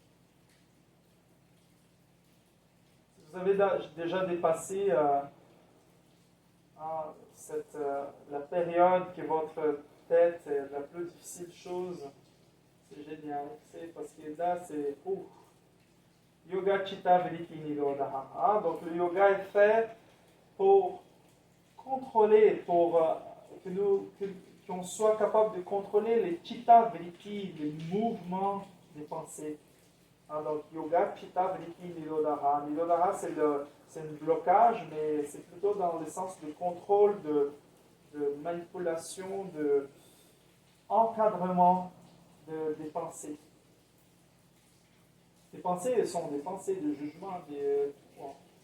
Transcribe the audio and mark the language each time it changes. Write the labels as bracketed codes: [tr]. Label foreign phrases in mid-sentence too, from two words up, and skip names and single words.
[fr] Si vous avez déjà dépassé la période que votre tête est la plus difficile chose, c'est génial. Parce que là, c'est [sa] Yoga Chitta Vritti Nirodha. [fr] Donc le yoga est fait pour contrôler, pour qu'on soit capable de contrôler les [sa] chitta vritti, [fr] les mouvements des pensées. [sa] Donc yoga chitta vritti nirodhara. [fr] Nirodhara c'est un blocage, mais c'est plutôt dans le sens de contrôle, de manipulation, de encadrement des pensées. Les pensées sont des pensées de jugement. Bon.